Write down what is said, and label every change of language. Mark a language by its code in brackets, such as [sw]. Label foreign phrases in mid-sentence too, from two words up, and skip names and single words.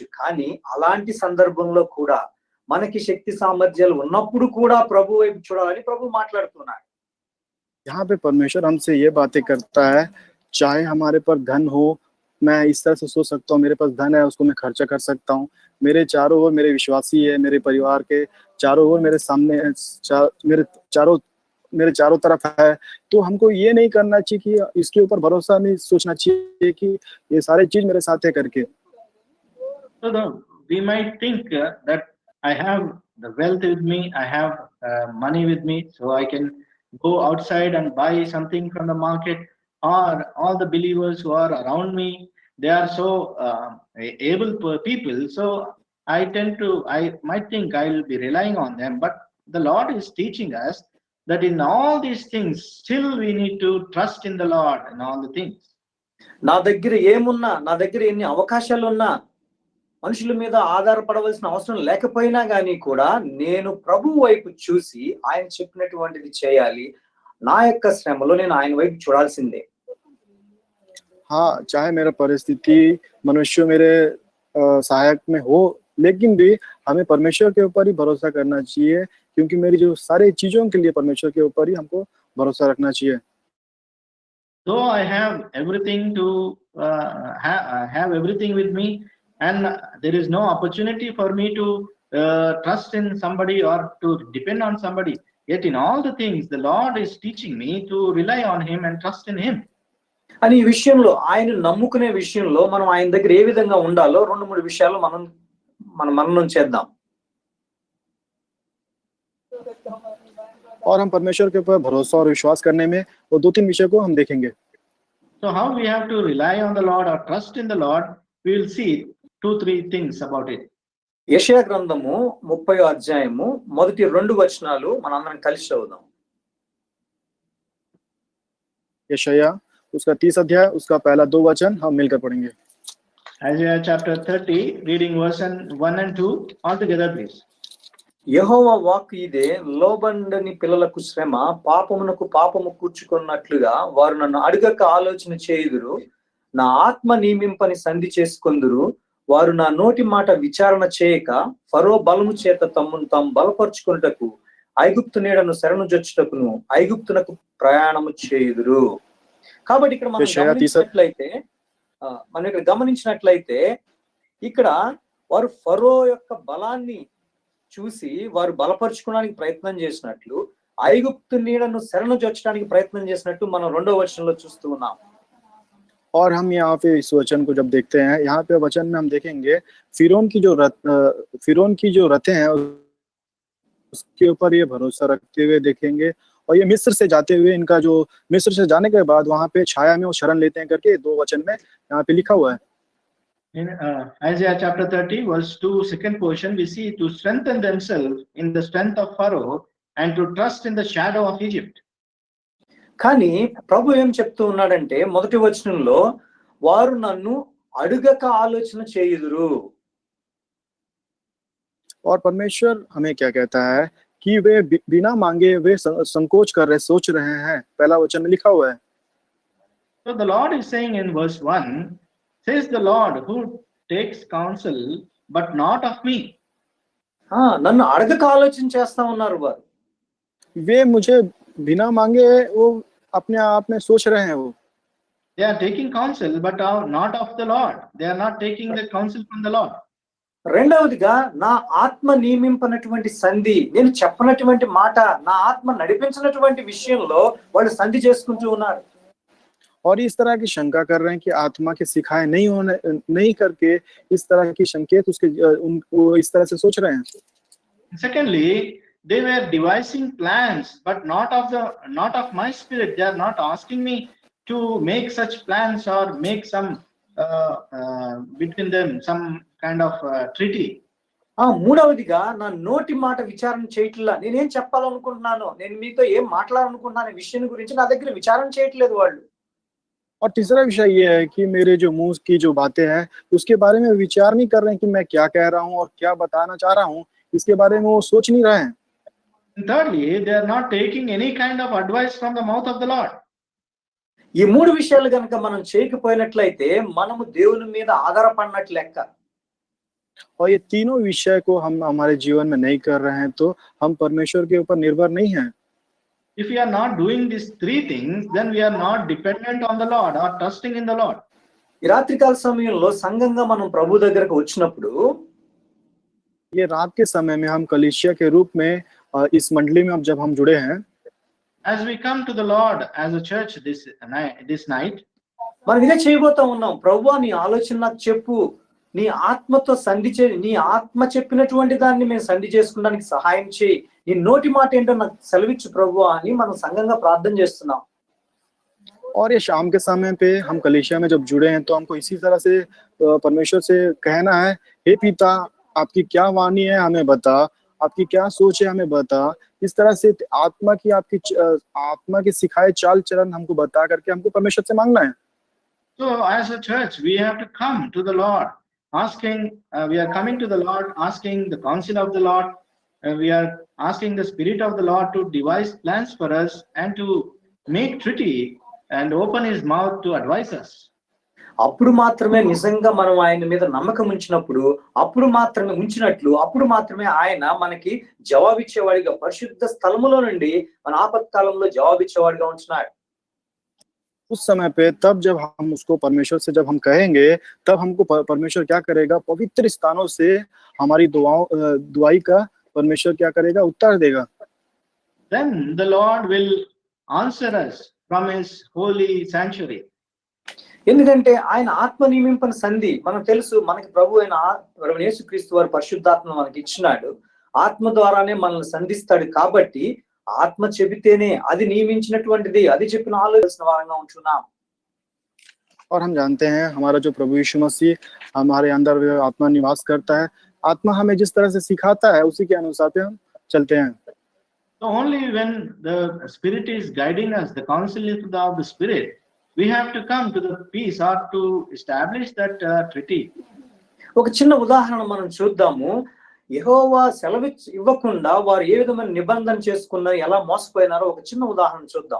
[te] కానీ అలాంటి సందర్భంలో కూడా మనకి శక్తి సామర్థ్యాలు ఉన్నప్పుడు కూడా ప్రభు వైపు చూడాలని ప్రభు మాట్లాడుతున్నాడు. [hi] यहाँ पे परमेश्वर हमसे ये बातें करता है, चाहे हमारे पर धन हो, मैं इस तरह से सोच सकता हूँ, मेरे पास धन है उसको मैं खर्चा कर सकता हूँ, मेरे चारों ओर मेरे विश्वासी है, मेरे परिवार के चारों ओर मेरे सामने मेरे चारों तरफ है, तो हमको ये नहीं करना चाहिए कि इसके ऊपर भरोसा नहीं सोचना चाहिए कि ये सारे चीज मेरे साथ है करके। [en] So we might think that I have the wealth with me, I have money with me, so I can go outside and buy something from the market, or all the believers who are around me, they are so able people, so I might think I will be relying on them. But the Lord is teaching us that in all these things still we need to trust in the Lord in all the things. [te] నా దగ్గర ఏమున్నా, నా దగ్గర ఎన్ని అవకాశాలు ఉన్నా, మనుషుల మీద ఆధారపడవలసిన అవసరం లేకపోయినా గానీ కూడా నేను ప్రభు వైపు చూసి ఆయన చెప్పినటువంటిది చేయాలి, నా యొక్క శ్రమలో నేను ఆయన వైపు చూడాల్సిందే. [hi] हाँ, चाहे मेरा परिस्थिति मनुष्य मेरे सहायक में हो, लेकिन भी हमें परमेश्वर के ऊपर ही भरोसा करना चाहिए, क्योंकि मेरी जो सारी चीजों के लिए परमेश्वर के ऊपर ही हमको भरोसा रखना चाहिए। [en] Though I have everything to have everything with me, and there is no opportunity for me to trust in somebody or to depend on somebody, yet in all the things the Lord is teaching me to rely on Him and trust in Him. [te] అని ఈ విషయంలో ఆయన నమ్ముకునే విషయంలో మనం ఆయన దగ్గర ఏ విధంగా ఉండాలో 2-3 విషయాలు మనం మననం చేద్దాం. [hi] और हम परमेश्वर के ऊपर भरोसा और विश्वास करने में वो 2-3 विषय को हम देखेंगे। [en] So how we have to rely on the Lord or trust in the Lord, we will see 2-3 things about it. [te] యెషయా గ్రంథము 30వ అధ్యాయము మొదటి 2 వచనాలు మనందరం కలిసి చదువుదాం. [hi] यशायाह उसका 30 अध्याय उसका पहला 2 वचन हम मिलकर पढ़ेंगे। [en] Isaiah chapter 30, reading verse 1 and 2 all together, please. [te] యెహోవా వాక్కు ఇదే, లోబడని పిల్లలకు శ్రమ, పాపమునకు పాపము కూర్చుకున్నట్లుగా వారు నన్ను అడగక ఆలోచన చేయుదురు, నా ఆత్మ నియమింపని సంధి చేసుకొందురు, వారు నా నోటి మాట విచారణ చేయక ఫరో బలము చేత తమ్మును తాము బలపరుచుకొనుటకు ఐగుప్తు నీడను శరణు జొచ్చుటకును ఐగుప్తునకు ప్రయాణము చేయుదురు. కాబట్టి ఇక్కడ మనం గమనించినట్లయితే ఇక్కడ వారు ఫరో యొక్క బలాన్ని చూసి వారు బలపరుచుకోవడానికి ప్రయత్నం చేసినట్లు, ఐగుప్తు నీడను శరణు జొచ్చడానికి ప్రయత్నం చేసినట్టు మనం 2వ వచనంలో చూస్తూ ఉన్నాం. [hi] और हम यहाँ पे इस वचन को जब देखते हैं, यहाँ पे वचन में हम देखेंगे फिरौन की जो रथें हैं उसके ऊपर ये भरोसा रखते हुए देखेंगे, और ये मिस्र से जाते हुए इनका जो मिस्र से जाने के बाद वहां पे छाया में वो शरण लेते हैं करके 2 वचन में यहाँ पे लिखा हुआ है। [en] In Isaiah chapter 30 verse 2 second portion, we see to strengthen themselves in the strength of Pharaoh and to trust in the shadow of Egypt. [te] కానీ ప్రభు ఏం చెప్తూ ఉన్నాడంటే మొదటి వచనంలో వారు నన్ను అడుగక ఆలోచన చేయుదురు. [hi] और परमेश्वर हमें क्या कहता है कि वे बिना मांगे वे संकोच कर रहे, सोच रहे हैं, पहला वचन में लिखा हुआ है। [en] So the Lord is saying in verse 1, says the Lord who takes counsel but not of me. [te] నన్ను అడగక ఆలోచన చేస్తా ఉన్నారు వారు. [hi] वे मुझे बिना मांगे वो अपने आप में सोच रहे हैं वो. [en] They are taking counsel but are not of the Lord. They are not taking the counsel from the Lord. [te] రెండవదిగా నా ఆత్మ నియమింపనటువంటి సంధి, నేను చెప్పనటువంటి మాట, నా ఆత్మ నడిపించినటువంటి విషయంలో వాళ్ళు సంధి చేసుకుంటూ ఉన్నారు. [hi] और इस तरह की शंका कर रहे हैं कि आत्मा के सिखाए नहीं करके इस तरह की संकेत उसके वो इस तरह से सोच रहे हैं. [en] Secondly, they were devising plans, but not of my spirit. They are not asking me to make such plans or make some between them some kind of treaty. [te] మూడవదిగా నా నోటి మాట విచారణ చేయట్లా, నేనేం చెప్పాలనుకుంటున్నాను, నేను మీతో ఏం మాట్లాడాలనుకుంటున్నాను విషయం గురించి నా దగ్గర విచారణ చేయట్లేదు వాళ్ళు. [hi] और तीसरा विषय ये है कि मेरे जो मुंह की जो बातें हैं उसके बारे में विचार नहीं कर रहे हैं कि मैं क्या कह रहा हूँ और क्या बताना चाह रहा हूँ, इसके बारे में वो सोच नहीं रहे हैं. [en] And thirdly, they are not taking any kind of advice from the mouth of the Lord. [te] ఈ మూడు విషయాలు గనుక మనం చేయకపోయినట్లయితే మనము దేవుని మీద ఆధారపడినట్లు లెక్క. [hi] और ये तीनों विषय को हम हमारे जीवन में नहीं कर रहे हैं तो हम परमेश्वर के ऊपर निर्भर नहीं हैं. [en] If we are not doing these three things, then we are not dependent on the Lord or trusting in the Lord. [te] ఈ రాత్రికాల సమయంలో సంఘంగా మనం ప్రభు దగ్గరకు వచ్చినప్పుడు, [hi] ये रात के समय में हम कलीसिया के रूप में इस मंडली में अब जब हम जुड़े हैं, [en] As we come to the Lord as a church this night, [te] మనం ఇదే చేయబోతా ఉన్నాం. ప్రభువా నీ ఆలోచన నాకు చెప్పు, నీ ఆత్మతో నీ ఆత్మ చెప్పినటువంటి దాన్ని మేము సంధి చేసుకోవడానికి సహాయం చేయి, నీ నోటి మాట ఏంటో నాకు సెలవిచ్చు ప్రభువా అని మనం సంఘంగా ప్రార్థన చేస్తున్నాం. [hi] और ये शाम के समय पे हम कलीसिया में जब जुड़े हैं तो हमको इसी तरह से परमेश्वर से कहना है, हे पिता आपकी क्या वाणी है हमें बता, आपकी क्या सोच है हमें बता. इस तरह से आत्मा की सिखाए चाल चलन हमको बता करके हमको परमेश्वर से मांगना है. [en] so as a church, we have to come to the Lord asking, we are coming to the Lord asking the counsel of the Lord, we are asking the Spirit of the Lord to devise plans for us and to make treaty and open his mouth to advise us. [te] అప్పుడు మాత్రమే నిజంగా మనం ఆయన మీద నమ్మకం ఉంచినప్పుడు, అప్పుడు మాత్రమే ఆయన మనకి జవాబిచ్చేవాడిగా పరిశుద్ధ స్థలములో నుండి మన ఆపత్కాలంలో జవాబిచ్చేవాడిగా ఉంటున్నాడు. [hi] उस समय पे तब जब हम उसको परमेश्वर से जब हम कहेंगे तब हमको परमेश्वर क्या करेगा, पवित्र स्थानों से हमारी दुआई का परमेश्वर क्या करेगा, उत्तर देगा. [en] Then the Lord will answer us from his holy sanctuary. [te] ఎందుకంటే ఆయన ఆత్మ నియమింపని సంధి మనకు తెలుసు. మనకి ప్రభు అయిన యేసుక్రీస్తు వారు పరిశుద్ధాత్మ మనకి ఇచ్చినాడు. ఆత్మ ద్వారానే మనల్ని సంధిస్తాడు. కాబట్టి ఆత్మ చెబితేనే అది నియమించినటువంటిది, అది చెప్పిన ఆలోచన వారంగా ఉంటున్నాం. [hi] और हम जानते हैं हमारा जो प्रभु यीशु मसीह हमारे अंदर आत्मा निवास करता है. आत्मा हमें जिस तरह से सिखाता है उसी के अनुसार पे हम चलते हैं. [en] So only when the Spirit is guiding us, the counsel of the Spirit, we have to come to the peace or to establish that treaty. [te] ఒక చిన్న ఉదాహరణ మనం చూద్దాము. యెహోవా సెలవు ఇవ్వకుండా వారు ఏ విధమైన నిబంధన చేసుకున్నారు, ఎలా మోసపోయినారో ఒక చిన్న ఉదాహరణ చూద్దాం.